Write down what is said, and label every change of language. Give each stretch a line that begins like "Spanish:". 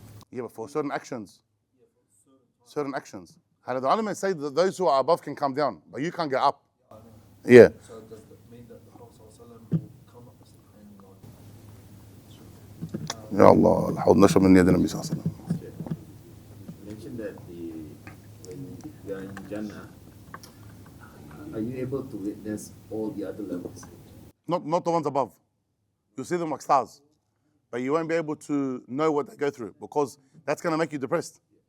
English: Yeah, but for certain actions. Certain actions. And the ulama say that those who are above can come down, but you can't get up. Yeah. So does that mean that the Prophet will come up and
Arabic: يا الله الحوض نشرب من يد النبي صلى الله عليه وسلم.
English: You mentioned that when you are in Jannah, are you able to witness all the other levels? Not the ones above. You see them like stars, but you won't be able to know what they go through because that's going to make you depressed.